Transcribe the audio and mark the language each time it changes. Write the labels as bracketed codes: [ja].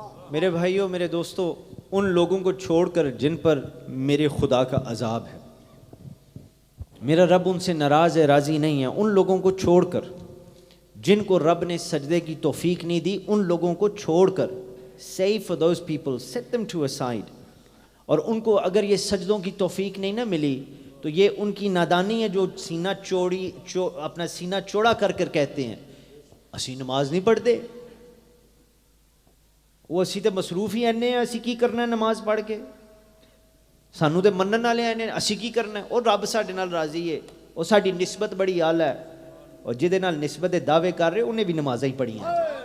[ur] میرے بھائیوں, میرے دوستوں, ان لوگوں کو چھوڑ کر جن پر میرے خدا کا عذاب ہے, میرا رب ان سے ناراض ہے, راضی نہیں ہے. ان لوگوں کو چھوڑ کر جن کو رب نے سجدے کی توفیق نہیں دی, ان لوگوں کو چھوڑ کر [en] save for those people, set them to aside. [ur] اور ان کو اگر یہ سجدوں کی توفیق نہیں نہ ملی تو یہ ان کی نادانی ہے جو اپنا سینہ چوڑا کر کر کہتے ہیں [pa] اسی نماز نہیں پڑھتے, وہ اسی تے مصروف ہی اینے ہیں, اسی کی کرنا ہے نماز پڑھ کے, سانو تے منن والے اینے اسی کی کرنا ہے, اور رب ساڈے نال راضی ہے, اور ساڈی نسبت بڑی اعلی ہے, اور جہدے نال نسبت دے دعوے کر رہے انہیں بھی نمازیں ہی پڑھی ہیں.